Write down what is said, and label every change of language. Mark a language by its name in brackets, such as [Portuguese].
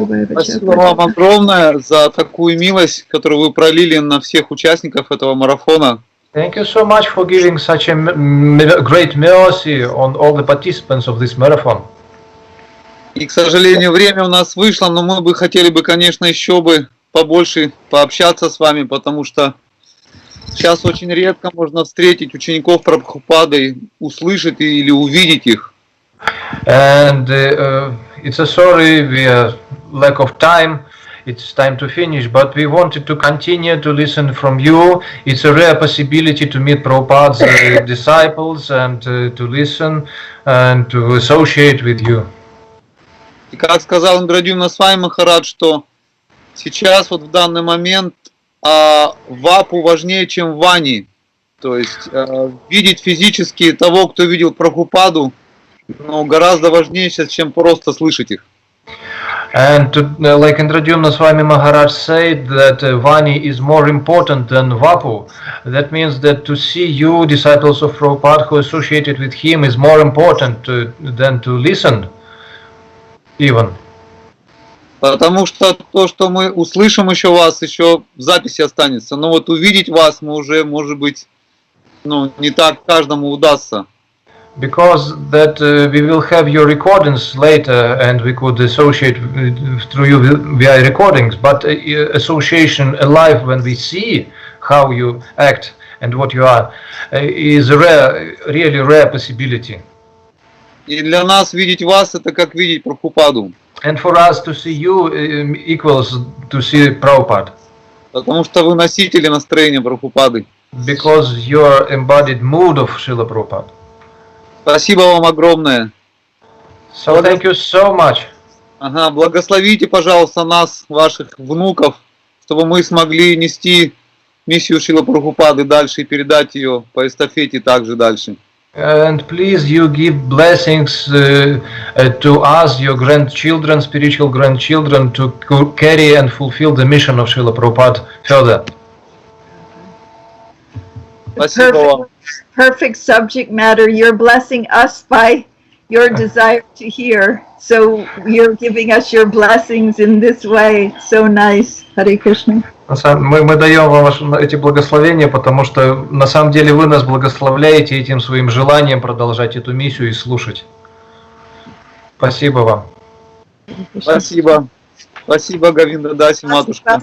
[Russian] Спасибо вам огромное за такую милость, которую вы пролили на всех участников этого марафона. [English] Thank you so much for giving such a great mercy on all the participants of this marathon. [Russian] И, к сожалению, время у нас вышло, но мы бы хотели бы, конечно, еще бы побольше пообщаться с вами, потому что сейчас очень редко можно встретить учеников Прабхупады, услышать или увидеть их. [English] And it's a sorry, we are lack of time. It's time to finish, but we wanted to continue to listen from you. It's a rare possibility to meet Prabhupada's disciples and to listen and to associate with you. [Russian] И как сказал Индрадюмна Свами Махарадж, что сейчас вот в данный момент вапу важнее, чем вани. То есть видеть физически того, кто видел Прабхупаду, но гораздо важнее сейчас, чем просто слышать их. [English] And like Indradyumna Swami Maharaj said that Vani is more important than Vapu. That means that to see you, disciples of Prabhupada, who associated with him, is more important than to listen, even. [Russian] Потому что то, что мы услышим еще вас, еще в записи останется. Но вот увидеть вас мы уже, может быть, не так каждому удастся. [English] Because that we will have your recordings later and we could associate through you via recordings, but association alive when we see how you act and what you are is a rare, really rare possibility. [Russian] И для нас видеть вас это как видеть Прабхупаду. [English] And for us to see you equals to see Prabhupada. [Russian] Потому что вы носители настроения Прабхупады. [English] Because you are embodied mood of Srila Prabhupada. [Russian] Спасибо вам огромное. [English] So thank you so much. [Russian] Ага, благословите, пожалуйста, нас, ваших внуков, чтобы мы смогли нести миссию Шрила Прабхупады дальше и передать ее по эстафете также дальше. [English] And please you give blessings to us, your grandchildren, spiritual grandchildren, to carry and fulfill the mission of Srila Prabhupada further. [Russian] Спасибо вам. [English] Perfect subject matter. You're blessing us by your desire to hear. So you're giving us your blessings in this way. So nice. Hare Krishna. [Russian] Мы даем вам эти благословения, потому что на самом деле вы нас благословляете этим своим желанием продолжать эту миссию и слушать. Спасибо вам. Спасибо. Спасибо, Говинда Даси, матушка.